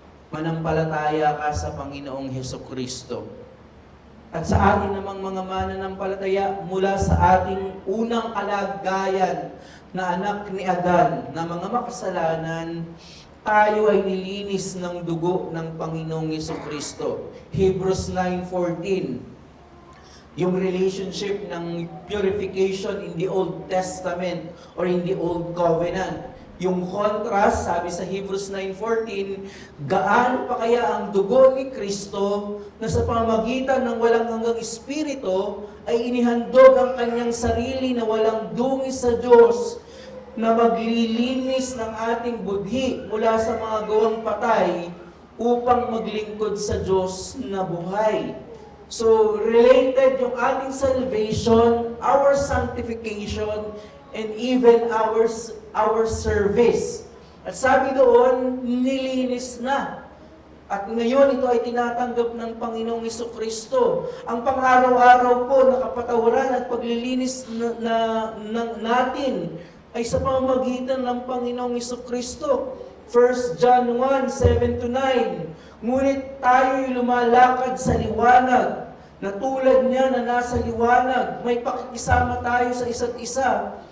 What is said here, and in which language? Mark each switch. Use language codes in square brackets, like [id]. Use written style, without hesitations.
[tl] Manampalataya ka sa Panginoong Hesukristo. At sa atin namang mga mananampalataya, mula sa ating unang kalagayan na anak ni Adan, na mga makasalanan, tayo ay nilinis ng dugo ng Panginoong Hesukristo. Hebrews 9:14. [en] yung relationship ng purification in the Old Testament or in the Old Covenant. [tl] Yung contrast, sabi sa Hebrews 9:14, gaano pa kaya ang dugo ni Kristo na sa pamamagitan ng walang hanggang Espiritu ay inihandog ang kanyang sarili na walang dungis sa Diyos na maglilinis ng ating budhi mula sa mga gawang patay upang maglingkod sa Diyos na buhay. [en] So, related [tl] yung ating [en] salvation, our sanctification, and even our service. [tl] At sabi doon, nilinis na. At ngayon, ito ay tinatanggap ng Panginoong Jesucristo. Ang pang-araw-araw po na kapatawaran at paglilinis natin ay sa pamamagitan ng Panginoong Jesucristo. 1 John 1:7-9. Ngunit tayo'y lumalakad sa liwanag, na tulad niya na nasa liwanag, may pakikisama tayo sa isa't isa.